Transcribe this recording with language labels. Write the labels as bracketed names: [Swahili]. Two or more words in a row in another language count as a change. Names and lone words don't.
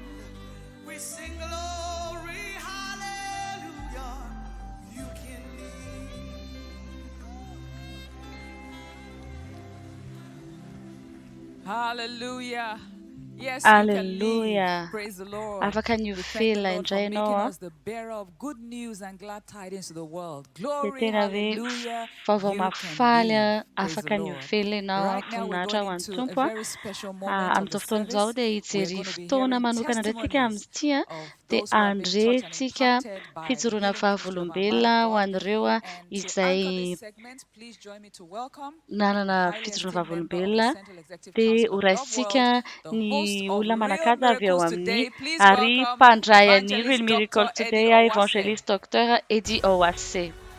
[English] We sing glory, hallelujah. You can leave. Hallelujah. Yes, Hallelujah. praise the Lord. [Malagasy] Afaka ny [English] We thank the [Malagasy] velona [English] Lord for [Malagasy] indray [English] making [Malagasy] ianao. [English] us the bearer of good news and glad tidings to the world. [Malagasy] Dia [English] Glory, [Malagasy] tena hoe [English] hallelujah. [Malagasy] vaovao [English] You can [Malagasy] mafaly [English] live. Praise the [Malagasy] afaka ny [English] Lord. [Malagasy] velona ianao [English] Right now, we're [Malagasy] voninahitra [English] going [Malagasy] ho an'ny [English] into a [Malagasy] Tompo. [English] very special moment of the [Malagasy] Amin'izao fotoana izao [English] service. [Malagasy] dia [English] We're [Malagasy] hijery [English] going to be [Malagasy] fotoana [English] hearing [Malagasy] manokana indray tsika [English] testimonies [Malagasy] amin'ity [English] of [Malagasy] dia [English] those who have been touched and [Malagasy] handrentsika [English] impacted by the [Malagasy] fijoroana [English] healing ministry of our man [Malagasy] fahavolombelona [English] of [Malagasy] ho [English] God. [Malagasy] an'ireo [English] And to anchor this [Malagasy] izay [English] segment, please join me to welcome the [Malagasy] nanana [English] highly [Malagasy] fijoroana [English] esteemed member of the [Malagasy] fahavolombelona [English] Central Executive [Malagasy] dia [English] Council of Love World, [Malagasy] horaisitsika [English] the host [Malagasy] ny [English] of [Malagasy] olona [English] Real [Malagasy] manan-kaja avy ao [English] Miracles [Malagasy] amin'ny [English] Today. Please [Malagasy] ary [English] welcome [Malagasy] mpandray any Real [English] Evangelist [Malagasy] Miracle [English] Dr. Eddie [Malagasy] Today [English] Owase. Evangelist Dr. Eddie Owase.